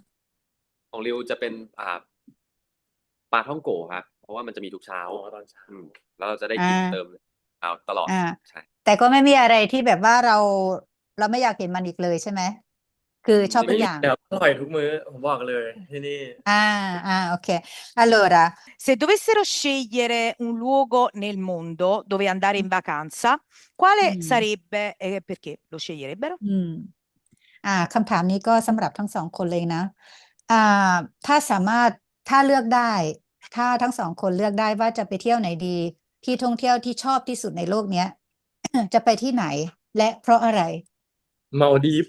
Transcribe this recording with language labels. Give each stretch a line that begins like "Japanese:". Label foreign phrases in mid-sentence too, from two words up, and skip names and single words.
Thai: ของริวจะเป็นปลาท่องโกครับเพราะว่ามันจะมีทุกเช้า อ๋อตอนเช้า อืมแล้วเราจะได้ อ่ กินเติม า ตลอด อ่า ใช่ แต่ก็ไม่มีอะไรที่แบบว่าเราไม่อยากเห็นมันอีกเลยใช่ไหมคือชอบ ไม่ ทุก มี อย่าง แล้วอร่อยทุกมื้อผมบอกเลยที่นี่ โอเค allora
Italian: Se dovessero scegliere un luogo nel mondo dove andare in vacanza, quale sarebbe e perché lo sceglierebbero?
Thai: คำถามนี้ก็สำหรับทั้งสองคนเลยนะถ้าสามารถถ้าเลือกได้ ถ้าทั้งสองคนเลือกได้ว่าจะไปเที่ยวไหนดี ที่ท่องเที่ยวที่ชอบที่สุดในโลกเนี้ย จะไปที่ไหน และเพราะอะไร มาลดีฟ